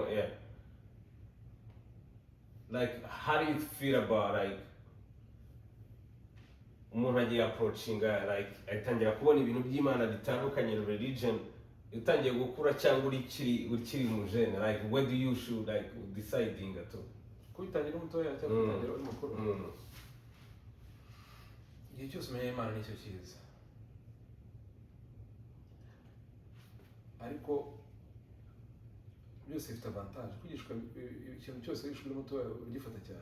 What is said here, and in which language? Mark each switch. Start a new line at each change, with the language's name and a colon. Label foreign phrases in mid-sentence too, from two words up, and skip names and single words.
English: like how do you feel about like
Kinyarwanda: umuntu agiye approachinga like atangira kubona ibintu by'Imana bitandukanye na religion utangiye gukura cyangwa ukiri mu jeune
English: like where do you should like deciding at all
Kinyarwanda: kubitangira umutoya cyangwa kubitangira uri mukuru. Igihe cyose umenya Imana nicyo cyiza ariko byose bifite avantage kwigishwa ikintu cyose wigishwa uri mutoya ugifata cyane.